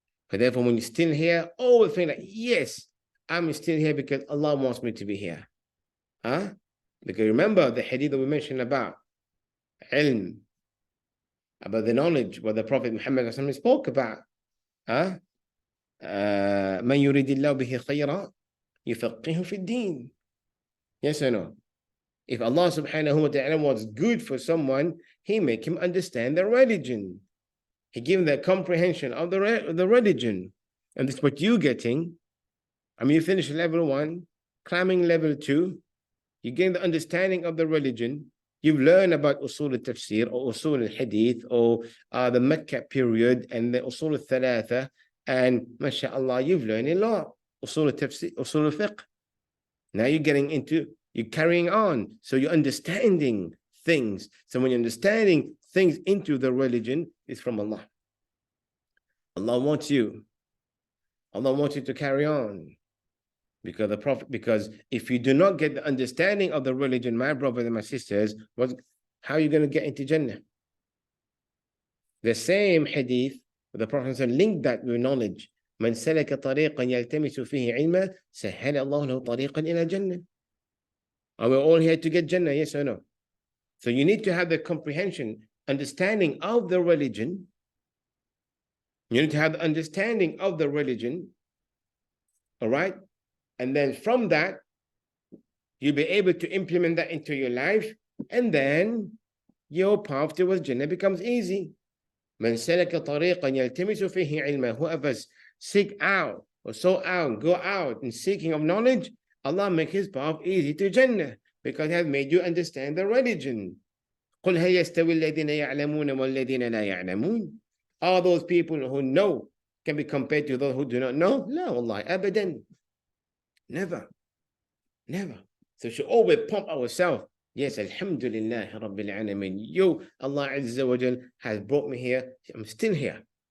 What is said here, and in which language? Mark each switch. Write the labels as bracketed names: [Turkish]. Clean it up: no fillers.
[English] But therefore, when you're still here, always think like, yes, I'm still here because Allah wants me to be here. Huh? Because remember the hadith that we mentioned about ilm, about the knowledge, what the Prophet Muhammad spoke about. Huh? [Arabic] من يريد الله به خيرا يفقهه في الدين. [English] Yes or no? If Allah subhanahu wa ta'ala wants good for someone, he make him understand the religion. He give him the comprehension of the religion. And this is what you're getting. I mean, you finish level 1, climbing level 2, you gain the understanding of the religion. You've learned about usul al-tafsir or usul al-hadith or the Mecca period and the usul al-thalatha. And mashallah, you've learned a lot. Usul al-tafsir, usul al-fiqh. Now you're carrying on. So you're understanding things. So when you're understanding things into the religion, it's from Allah. Allah wants you to carry on. Because if you do not get the understanding of the religion, my brothers and my sisters, how are you going to get into Jannah? The same hadith, the Prophet linked that with knowledge. [Arabic] من سلك طريقا يلتمس فيه علما سهل الله له طريقا إلى الجنة. [English] Are we all here to get Jannah? Yes or no? So you need to have the comprehension, understanding of the religion. You need to have the understanding of the religion. All right? And then from that, you'll be able to implement that into your life. And then your path towards Jannah becomes easy. [Arabic] من سلك طريقا يلتمس فيه علما. [English] Whoever's seek out or sought out, go out in seeking of knowledge, Allah make his path easy to Jannah because he has made you understand the religion. [Arabic] قل هل يستوي الذين يعلمون والذين لا يعلمون. [English] All those people who know can be compared to those who do not know? [Arabic] لا والله أبدا. [English] Never. So we should always pump ourselves. Yes, Alhamdulillah Rabbil Alameen. Yo, Allah Azza wa Jal has brought me here. I'm still here.